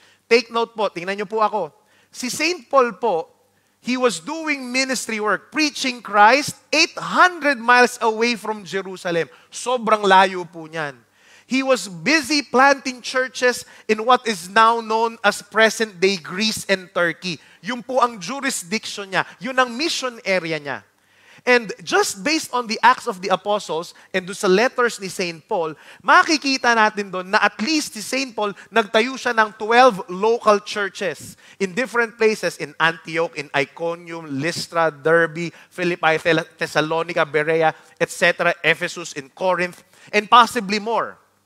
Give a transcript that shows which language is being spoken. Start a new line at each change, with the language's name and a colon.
English: Take note po, tingnan niyo po ako. Si St. Paul po, he was doing ministry work, preaching Christ 800 miles away from Jerusalem. Sobrang layo po niyan. He was busy planting churches in what is now known as present-day Greece and Turkey.
Filipino: Yun po ang jurisdiction niya. Yun ang mission area niya.
English: And just based on the Acts of the Apostles and doon sa letters ni St.
Filipino: Paul, makikita natin doon na at least si St. Paul, nagtayo siya ng 12 local churches in different places, in Antioch, in Iconium, Lystra, Derbe, Philippi, Thessalonica, Berea, etc., Ephesus, in Corinth, and possibly more.